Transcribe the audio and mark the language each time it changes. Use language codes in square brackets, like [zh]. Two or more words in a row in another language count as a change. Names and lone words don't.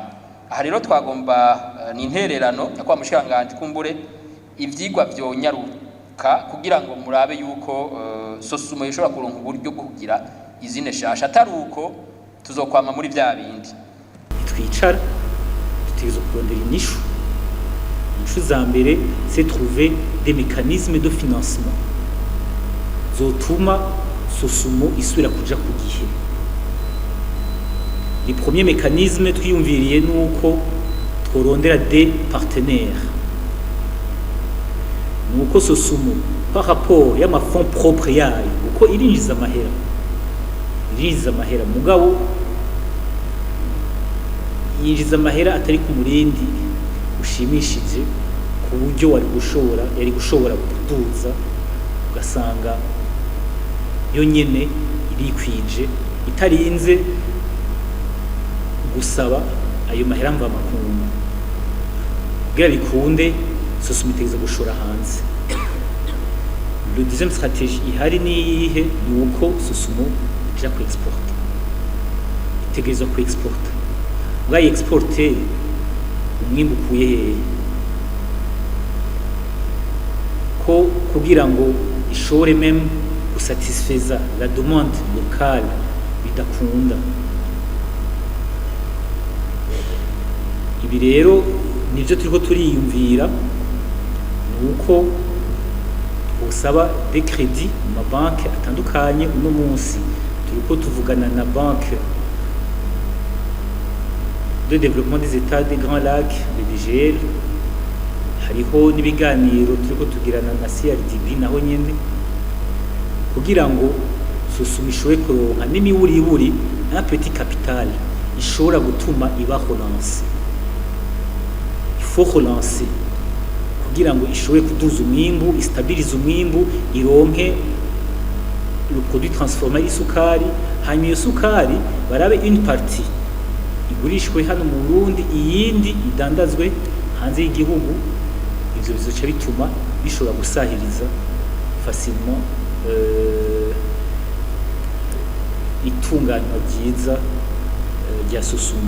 [rn] Aha rero twagomba ni intererano yakwa mushikanganje kumbure ivyigwa vyonyaruka kugira ngo murabe yuko Sosumo ishobora kuronka uburyo bwo kugira izine shasha, atari uko tuzokwama muri bya bindi. Twicara tutegezo kurondera inyishu za mbere, [fr] c'est trouver des mécanismes de financement [rn] zotuma Sosumo isubira kuja ku gihe. [fr] Les premiers mécanismes [rn] twiyumviriye nuko tworondera [fr] des partenaires, [rn] nuko Sosumo [fr] par rapport [rn] y'ama [fr] fonds propres [rn] yayo uko irinjiza amahera mugabo yinjiza amahera atari ku murindi ushimishije ku buryo yari gushobora kuduza, ugasanga yo nyene irikwije itarinze gusaba ayo mahera mva makungu kugira bikunde Sosumo itegeza gushora hanze. [fr] Le deuxième stratégie [rn] ihari ni iyihe? Ni uko Sosumo ija ku exporter, itegeza ku exporter bwa exporter umwimbu ukuye hehe ko kugira ngo ishore même gusatisfaiza [fr] la demande locale [rn] bidakunda. Ibi rero nivyo turiko turiyumvira, nuko usaba [fr] des crédits [rn] mu mabanki atandukanye. Uno munsi turiko tuvugana na [fr] banque de développement des États des Grands Lacs, le DGL, [rn] hariho n'ibiganiro turiko tugirana na CRDB naho nyene kugira ngo Sosumo ishobore kuronka n'imiburiburi [fr] un petit capital [rn] ishobora gutuma iba relance. [fr] Il faut relancer [rn] kugira ngo ishobore kuduza umwimbu, istabilize umwimbu, ironke [fr] le produit transformé [rn] y'isukari, hanyuma iyo sukari barabe [fr] une partie [rn] igurishwe hano mu Burundi, iyindi idandazwe hanze y'igihugu. Ivyo bizoca bituma bishobora gusahiriza facilement itunganywa ryiza rya Sosumo.